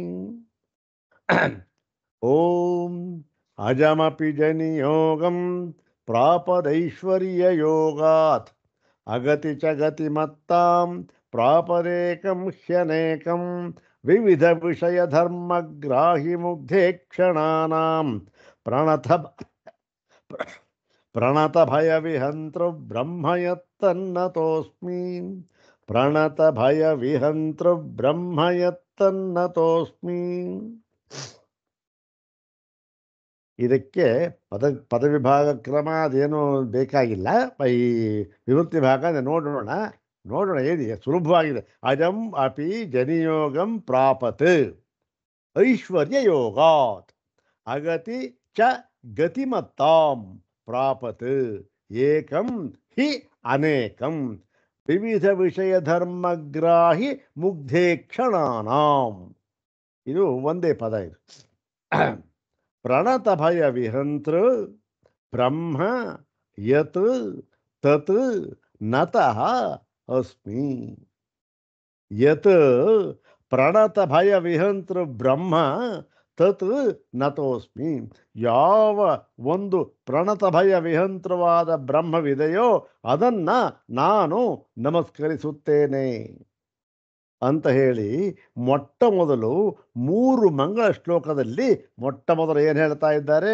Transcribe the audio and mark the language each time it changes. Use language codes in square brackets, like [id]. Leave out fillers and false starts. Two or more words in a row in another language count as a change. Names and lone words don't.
[sa] ओम अजमपि जनियोगं प्रापदैश्वर्ययोगात् अगति च गतिमत्तां प्रापदेकं ह्यनेकं विविध विषय धर्मग्राहि मुग्धे क्षणानां प्रणत भय विहंतृ ब्रह्म यत्तन्नतोऽस्मि। प्रणत भय विहंतृ ब्रह्म यत्तन्नतोऽस्मि। [kn] ಇದಕ್ಕೆ ಪದವಿಭಾಗ ಕ್ರಮ ಅದೇನು ಬೇಕಾಗಿಲ್ಲ. ಈ ವಿವೃತ್ತಿ ಭಾಗ ನೋಡೋಣ ಏನಿದೆ, ಸುಲಭವಾಗಿದೆ. [sa] ಅಜಂ ಅಪಿ ಜನಿಯೋಗಂ ಪ್ರಾಪತ್ ಐಶ್ವರ್ಯ ಯೋಗಾತ್ ಅಗತಿ ಚ ಗತಿಮತ್ತಾಂ ಪ್ರಾಪತ್ ಏಕಂ ಹಿ ಅನೇಕಂ ವಿವಿಧ ವಿಷಯ ಧರ್ಮಗ್ರಾಹಿ ಮುಗ್ಧೇ ಕ್ಷಣಾನಾಂ. [kn] ಇದು ಒಂದೇ ಪದ. ಇದು [sa] ಪ್ರಣತ ಭಯ ವಿಹಂತೃ ಬ್ರಹ್ಮ ಯತ್ ತತ್ ನತಃ ಅಸ್ಮಿ. ಯತ್ ಪ್ರಣತ ಭಯ ವಿಹಂತೃ ಬ್ರಹ್ಮ ತತ್ ನತೋಸ್ಮಿ. [kn] ಯಾವ ಒಂದು [sa] ಪ್ರಣತ ಭಯ [kn] ವಿಹಂತ್ರವಾದ ಬ್ರಹ್ಮವಿದೆಯೋ ಅದನ್ನ ನಾನು ನಮಸ್ಕರಿಸುತ್ತೇನೆ ಅಂತ ಹೇಳಿ ಮೊಟ್ಟ ಮೊದಲು 3 ಮಂಗಳ ಶ್ಲೋಕದಲ್ಲಿ ಮೊಟ್ಟ ಮೊದಲು ಏನು ಹೇಳ್ತಾ ಇದ್ದಾರೆ?